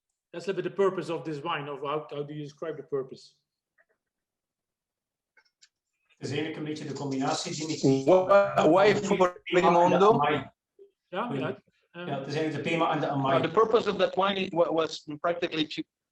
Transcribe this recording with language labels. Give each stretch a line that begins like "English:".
English: That's a little bit the purpose of this wine, of how do you describe the purpose?
Dutch: Het is eigenlijk een beetje de combinatie, Dimitri.
English: Why Fuori Mondo?
Dutch: Ja, ja. Ja, het is eigenlijk de Pema en de Amae.
English: The purpose of that wine was practically to...